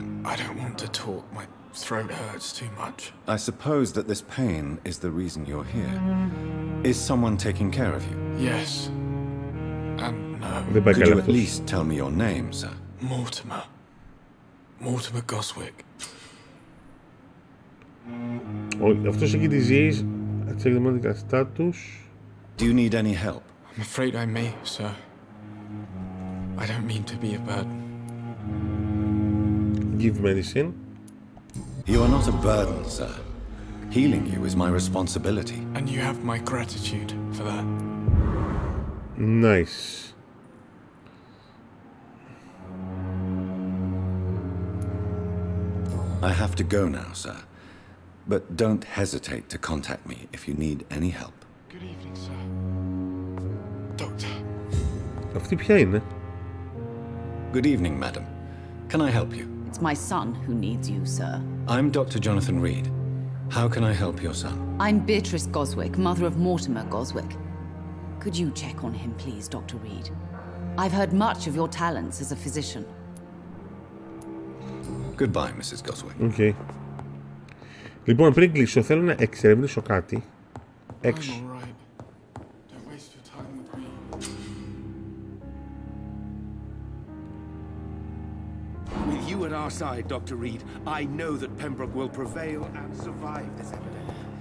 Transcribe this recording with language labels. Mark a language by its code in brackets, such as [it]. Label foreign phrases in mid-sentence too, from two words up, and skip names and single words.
[en] I don't want to talk. My throat hurts too much. I suppose that this pain is the reason you're here. Is someone taking care of you? Yes. And no. Could you at least tell me your name, sir? Mortimer. Mortimer Goswick. [el] Αυτός έχει disease. [en] Check the medical status. Do you need any help? I'm afraid I may, sir. I don't mean to be a burden. Give medicine. You are not a burden, sir. Healing you is my responsibility. And you have my gratitude for that. Nice. I have to go now, sir. But don't hesitate to contact me if you need any help. Good evening, sir. Doctor. [el] Αυτή ποια είναι? [en] Good evening, madam. Can I help you? It's my son who needs you, sir. I'm Dr. Jonathan Reed. How can I help your son? I'm Beatrice Goswick, mother of Mortimer Goswick. Could you check on him, please, Dr. Reed? I've heard much of your talents as a physician. Goodbye, Mrs. Goswick. Okay. [el] Λοιπόν, πριν κλείσω, θέλω να εξερευνήσω κάτι έξω. [en] With you at our side, Dr. Reed, I know that Pembroke will prevail and survive this epidemic.